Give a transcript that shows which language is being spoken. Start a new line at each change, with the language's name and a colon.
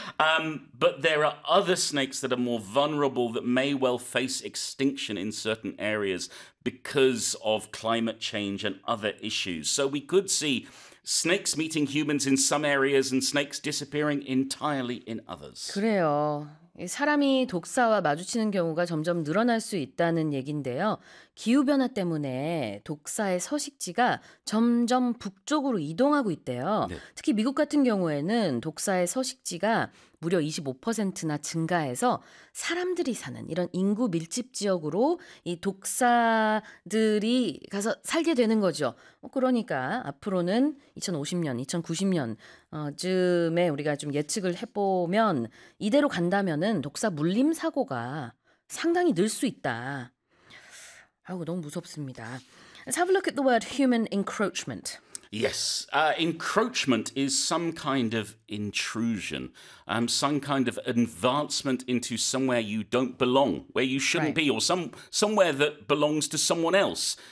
English: But there are other snakes that are more vulnerable that may well face extinction in certain areas because of climate change and other issues. So we could see snakes meeting humans in some areas and snakes disappearing entirely in others.
Korean: 그래요. 사람이 독사와 마주치는 경우가 점점 늘어날 수 있다는 얘기인데요. 기후변화 때문에 독사의 서식지가 점점 북쪽으로 이동하고 있대요. 특히 미국 같은 경우에는 독사의 서식지가 무려 25%나 증가해서 사람들이 사는 이런 인구 밀집 지역으로 이 독사들이 가서 살게 되는 거죠. 그러니까 앞으로는 2050년, 2090년 쯤에 우리가 좀 예측을 해보면 이대로 간다면은 독사 물림 사고가 상당히 늘수 있다. 아우, 너무 무섭습니다.
English: Let's have a look at the word human encroachment. Yes, encroachment is some kind of intrusion, some kind of advancement into somewhere you don't belong, where you shouldn't be, or somewhere that belongs to someone else.